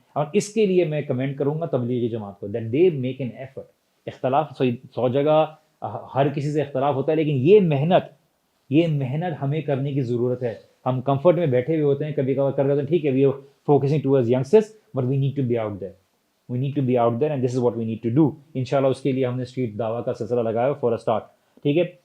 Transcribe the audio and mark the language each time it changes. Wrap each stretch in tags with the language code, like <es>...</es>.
<ur>اور اس کے لیے میں کمنٹ کروں گا تبلیغی جماعت کو,</ur> <en>That they make an effort.</en> <ur>اختلاف 100 جگہ ہر کسی سے اختلاف ہوتا ہے, لیکن یہ محنت ہمیں کرنے کی ضرورت ہے. ہم کمفرٹ میں بیٹھے ہوئے ہوتے ہیں, کبھی کبھار کر رہے ہوتے ہیں, ٹھیک ہے</ur> <en>We are focusing towards youngsters, but we need to be out there. We need to be out there and this is what we need to do.</en> <ur>انشاءاللہ اس کے لیے ہم نے اسٹریٹ دعویٰ کا سلسلہ لگایا فور اسٹارٹ. ٹھیک ہے.</ur>